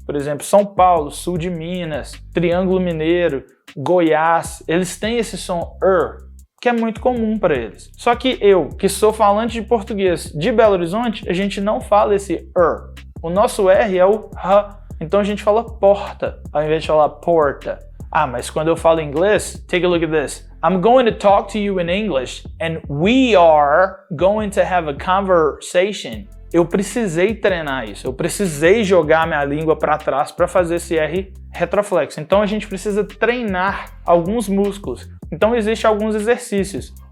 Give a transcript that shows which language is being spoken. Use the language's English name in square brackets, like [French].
[Portuguese] Por exemplo, São Paulo, sul de Minas, Triângulo Mineiro, Goiás, eles têm esse som que é muito comum para eles. Só que eu, que sou falante de português de Belo Horizonte, a gente não fala esse O nosso R é o H, então a gente fala porta, ao invés de falar porta. Ah, mas quando eu falo inglês, [English] take a look at this. I'm going to talk to you in English, and we are going to have a conversation. [Portuguese] Eu precisei treinar isso, eu precisei jogar minha língua para trás para fazer esse R retroflexo. Então a gente precisa treinar alguns músculos. Então existem alguns exercícios.